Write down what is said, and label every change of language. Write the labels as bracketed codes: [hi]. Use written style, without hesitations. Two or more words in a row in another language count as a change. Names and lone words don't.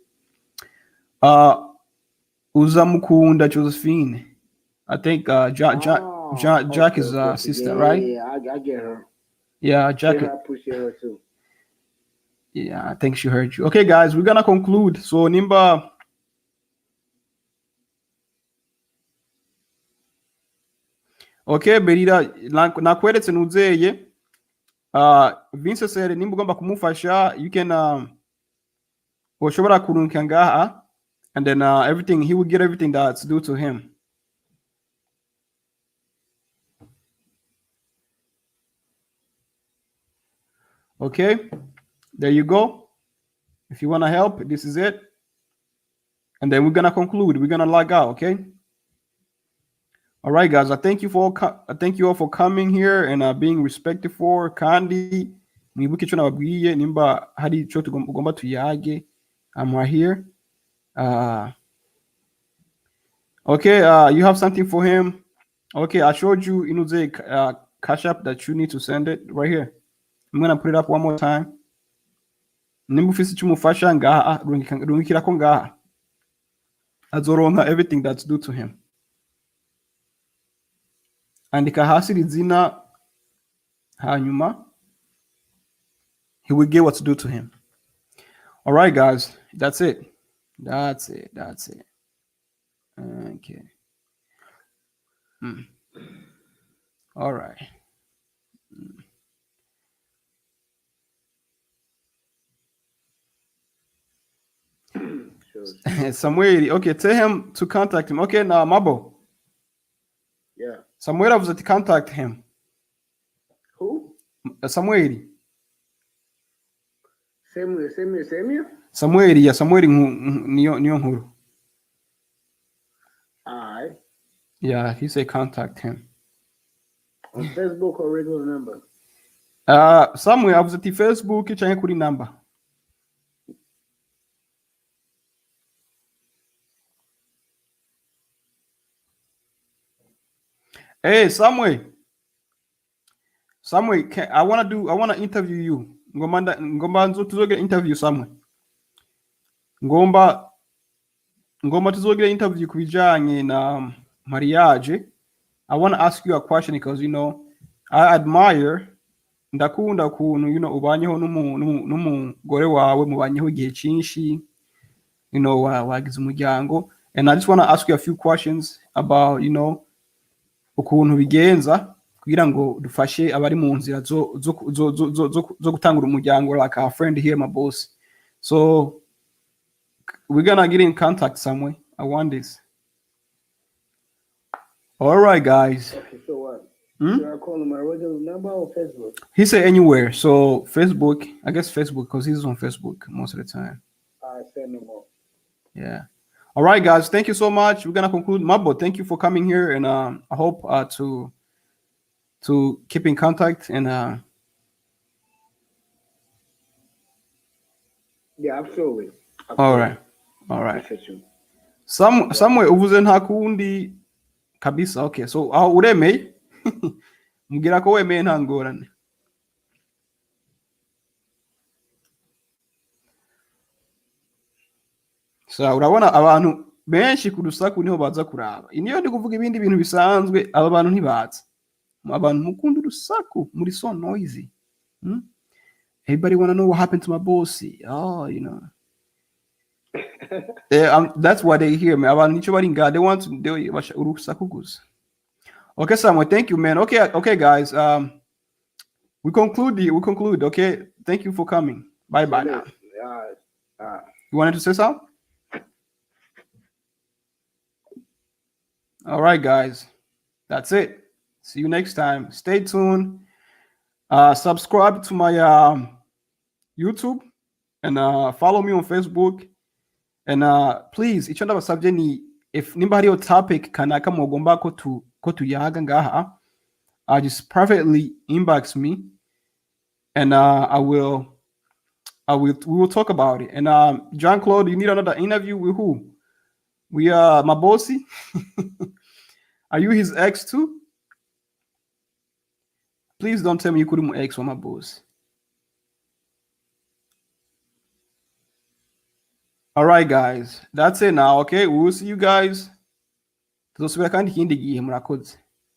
[rn] Uzamukunda Josephine. [en] I think Jack is sister, right? Yeah, I get her. Yeah, Jack. I appreciate her too. Yeah, I think she heard you. Okay, guys, we're gonna conclude. So Nimba. [rn] Okay, Berira, nakweretse nuzeye. Vincent said nimba ugomba kumufasha, [en] you can [rn] ushobora kurunka ngaha, [en] and then everything, he will get everything that's due to him. Okay, there you go. If you want to help, this is it. And then we're gonna conclude. We're gonna log out, okay? All right, guys. I thank you all for coming here and being respected for Kandi. [rn] Mwibuke ico nababwiye nimba hari ico tugomba tuyage. [en] I'm right here. Okay, you have something for him. Okay, I showed you Inuze cash app that you need to send it right here. I'm gonna put it up one more time. [rn] Nimba ufise ico umufasha ngaha rungikirako ngaha. [en] Azoronka everything that's due to him. [rn] Andika hasi izina hanyuma [en] he will get what's due to him. All right, guys, that's it. Okay. All right. Samuel, okay, tell him to contact him. Okay, now Mabo. Yeah. Samuel was to contact him. Who? Samuel. Samuel? Yeah, [rn] Samuel niyo nkuru. [en] Alright. Yeah, he said contact him. On Facebook or regular number? [rn] Samuel avuze ati Facebook canke kuri number. [en] Hey, Samuel, I wanna interview you. [rn] Ngomba tuzoge interview Samuel. Ngomba tuzoge interview kubijanye na mariage. [en] I wanna ask you a question because I admire [rn] ndakunda kuntu ubanyeho n'umugore wawe mubanyeho igihe cyinshi wagize umuryango, [en] and I just wanna ask you a few questions about [rn] ukuntu bigenza kugira ngo dufashe abari mu nzira zo gutangura umuryango, [en] like our friend here Mabosi. So we're gonna get in contact somewhere. I want this. All right, guys. Okay, so what? Should I call him my regular number or Facebook? He said anywhere. So Facebook, I guess Facebook, because he's on Facebook most of the time. I said no more. Yeah. All right, guys. Thank you so much. We're gonna conclude. Mabo, thank you for coming here, and I hope to keep in contact and yeah, absolutely. All right. [rn] Somewhere uvuze nta kundi kabisa. Okay, so uremeye mbwira ko wemeye nta ngorane. So urabona abantu benshi ku rusaku niho baza kuraba. Niyo ndi kuvuga ibindi bintu bisanzwe, aba bantu ntibaza. Abantu mukunda urusaku, muri [en] so noisy. Everybody want to know what happened to Mabosi. Oh, you know. That's what they hear, man. [rn] Abantu nico bari nga, [en] they want to [rn] urusaku gusa. [en] Okay, Samuel, thank you, man. Okay, guys. We conclude. Okay, thank you for coming. Bye now. You wanted to say something? All right, guys. That's it. See you next time. Stay tuned. Subscribe to my YouTube and follow me on Facebook. And please, each other subject if anybody on topic [rn] kanaka mogomba ko tuyaga ngaha, [en] just privately inbox me, and we will talk about it. And John Claude, you need another interview with who? We are Mabosi. Are you his ex too? Please don't tell me you couldn't ex or Mabosi. All right, guys. That's it now. Okay, we will see you guys. [rn] Tuzosubira kandi ikindi gihe murakoze.